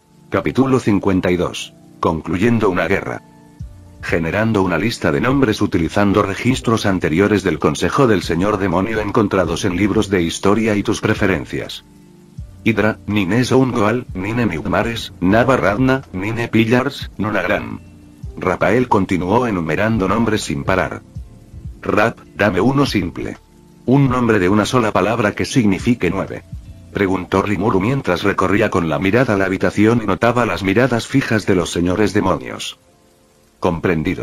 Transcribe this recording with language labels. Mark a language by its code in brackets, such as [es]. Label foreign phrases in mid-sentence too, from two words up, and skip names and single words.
[es] Capítulo 52. Concluyendo una guerra. Generando una lista de nombres utilizando registros anteriores del Consejo del Señor Demonio encontrados en libros de historia y tus preferencias. Hydra, Nine Soungoal, Nine Mugmares, Nava Radna, Nine Pillars, Nunagran. Rapael continuó enumerando nombres sin parar. Rap, dame uno simple. Un nombre de una sola palabra que signifique 9. Preguntó Rimuru mientras recorría con la mirada la habitación y notaba las miradas fijas de los señores demonios. Comprendido.